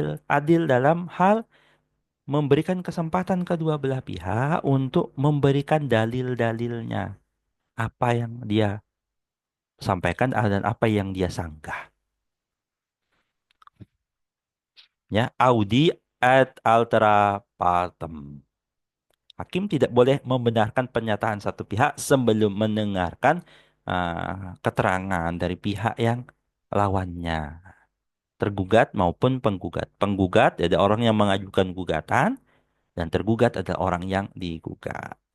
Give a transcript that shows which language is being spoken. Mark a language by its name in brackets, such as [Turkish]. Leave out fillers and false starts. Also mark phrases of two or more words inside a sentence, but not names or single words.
[Indonesian] Adil dalam hal memberikan kesempatan kedua belah pihak untuk memberikan dalil-dalilnya. Apa yang dia sampaikan dan apa yang dia sanggah. Ya, [Latin] audi ad altera partem. [Indonesian] Hakim tidak boleh membenarkan pernyataan satu pihak sebelum mendengarkan keterangan dari pihak yang lawannya, tergugat maupun penggugat. Penggugat ada orang yang mengajukan gugatan dan tergugat ada orang yang digugat.